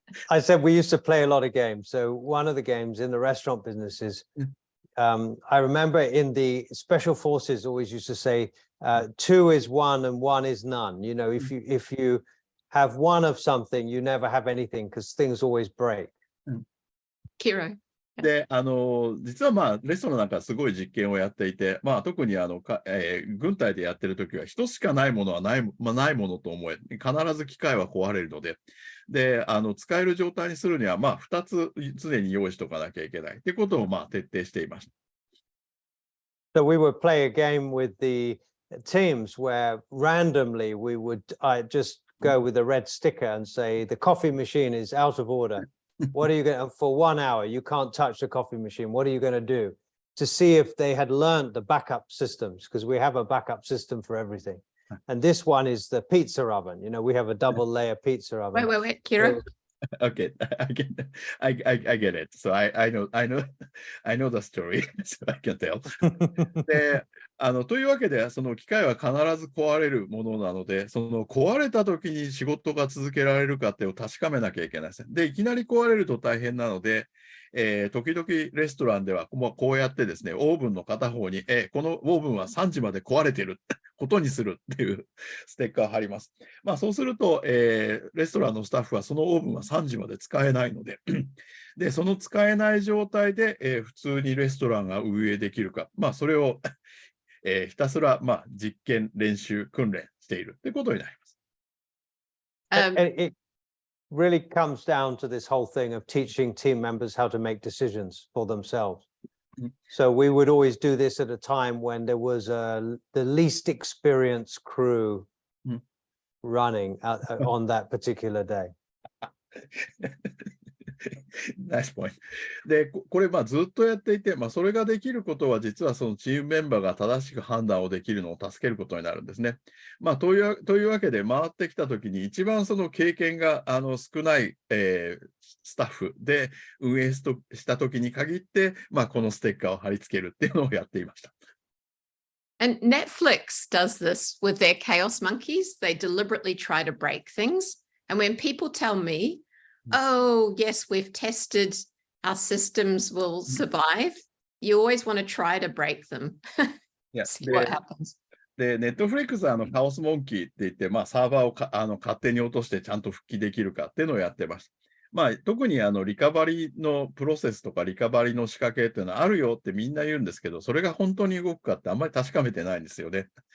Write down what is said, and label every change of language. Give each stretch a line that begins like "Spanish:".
English: I said we used to play a lot of games. So one of the games in the restaurant businesses, I remember in the special forces always used to say, 2 is 1 and 1 is none. You know, if you have 1 of something, you never have anything because things always break. Kiro.
Japanese: で、実はレストランなんかすごい実験をやっていて、特に軍隊でやってるときは、人しかないものはないものと思え、必ず機械は壊れるので、で、使える状態にするには、2つ常に用意しておかなきゃいけないということを、徹底していました。
English: So we would play a game with the teams where randomly we would just go with a red sticker and say, the coffee machine is out of order. What are you going to, for 1 hour, you can't touch the coffee machine. What are you going to do? To see if they had learned the backup systems, because we have a backup system for everything. And this one is the pizza oven. You know, we have a double layer pizza oven. Wait, Kiro. Okay, I get it. So I know the story, so I can tell.
Japanese: で、というわけで、その機械は必ず壊れるものなので、その壊れた時に仕事が続けられるかっていうのを確かめなきゃいけないです。で、いきなり壊れると大変なので、時々レストランではこうやってですね、オーブンの片方に、このオーブンは3時まで壊れてることにするっていうステッカーを貼ります。そうすると、レストランのスタッフはそのオーブンは3時まで使えないので、で、その使えない状態で、普通にレストランが運営できるか、それを、ひたすら、実験、練習、訓練しているということになります。
English: It really comes down to this whole thing of teaching team members how to make decisions for themselves. So we would always do this at a time when there was the least experienced crew running on that particular day. Nice point.
Japanese: で、これずっとやっていて、それができることは実はそのチームメンバーが正しく判断をできるのを助けることになるんですね。というわけで回ってきたときに一番その経験が少ない、スタッフで運営したときに限って、このステッカーを貼り付けるっていうのをやっていました。
English: And Netflix does this with their chaos monkeys. They deliberately try to break things. And when people tell me, oh, yes, we've tested, our systems will survive, you always want to try to break them. See what happens.
Japanese: で、ネットフリックスはカオスモンキーって言って、サーバーを勝手に落としてちゃんと復帰できるかっていうのをやってました。特にリカバリーのプロセスとかリカバリーの仕掛けっていうのはあるよってみんな言うんですけど、それが本当に動くかってあんまり確かめてないんですよね。